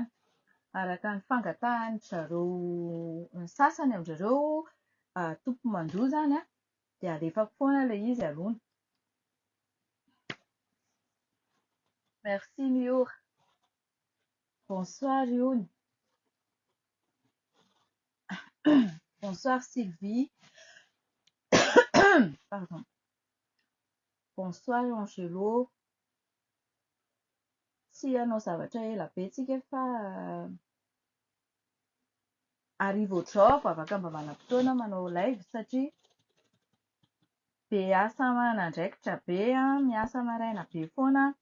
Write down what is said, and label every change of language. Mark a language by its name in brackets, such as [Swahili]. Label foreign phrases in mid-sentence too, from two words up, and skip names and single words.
[Malagasy] Araka ny fangatahan'ny zareo ny sasany amin'izareo tompo-mandroa izany dia alefako foana ilay izy alona. [French] Merci Miora. Bonsoir Iony. Bonsoir Sylvie. Pardon. Bonsoir Angelo. [Malagasy] Tsy hanao zavatra ela be tsika fa arivo ohatrao vao afaka mba manam-potoana manao live satria be asa aman'andraikitra be, miasa maraina be foana.